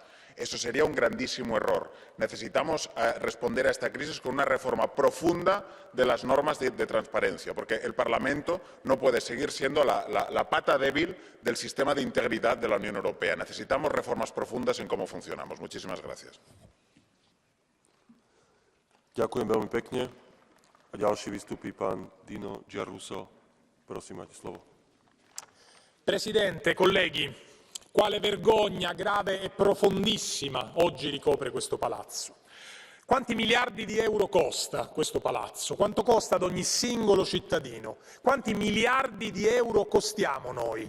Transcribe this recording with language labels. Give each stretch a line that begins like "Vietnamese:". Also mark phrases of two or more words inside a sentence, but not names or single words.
Spanish: Eso sería un grandísimo error. Necesitamos responder a esta crisis con una reforma profunda de las normas de transparencia, porque el Parlamento no puede seguir siendo la pata débil del sistema de integridad de la Unión Europea. Necesitamos reformas profundas en cómo funcionamos. Muchísimas gracias.
Slovak: Ďakujem veľmi pekne. A ďalší vystúpi pán Dino Giarrusso. Prosím, máte slovo.
Italian: Presidente, colleghi, quale vergogna grave e profondissima oggi ricopre questo palazzo. Quanti miliardi di euro costa questo palazzo? Quanto costa ad ogni singolo cittadino? Quanti miliardi di euro costiamo noi?